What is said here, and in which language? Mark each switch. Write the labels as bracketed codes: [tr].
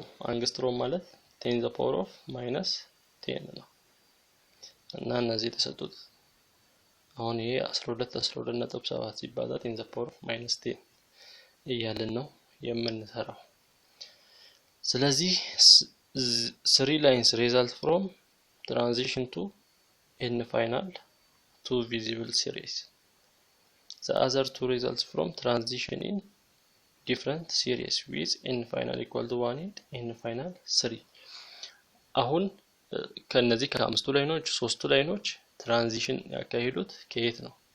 [am] አንግስትሮም ማለት 10 the power of -10 ነው። እና እነዚህ የተሰጡት አሁን ይሄ 12.7 ሲባዛ 10 the power of -10 እያልን ነው የምንሰራው። ስለዚህ [en] 3 lines result from transition to n final to visible series. The other 2 results from transition in different series with n final equal to 1 and n final 3. [am] አሁን ከነዚህ ከአምስቱ ላይኖች 3ቱ ላይኖች ትራንዚሽን ያካሄዱት ከየት ነው?